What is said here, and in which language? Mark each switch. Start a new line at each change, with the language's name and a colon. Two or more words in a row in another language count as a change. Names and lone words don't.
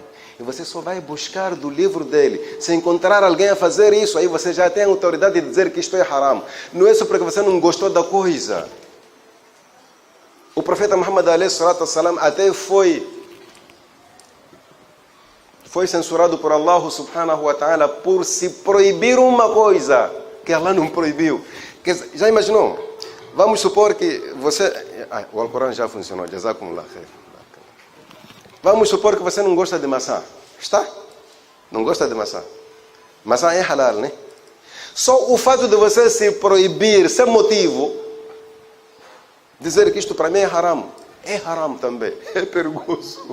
Portuguese: E você só vai buscar do livro dele. Se encontrar alguém a fazer isso, aí você já tem a autoridade de dizer que isto é haram. Não é só porque você não gostou da coisa. O profeta Muhammad a.s. até foi censurado por Allah
Arabic: سبحانه وتعالى
Portuguese: por se proibir uma coisa que Allah não proibiu. Já imaginou? Vamos supor que você... o Alcorão já funcionou.
Arabic: جزاكم الله خير.
Portuguese: Vamos supor que você não gosta de maçã. Está? Não gosta de maçã. Maçã é halal, né? Só o fato de você se proibir, sem motivo, dizer que isto para mim é haram. É haram também. É perigoso.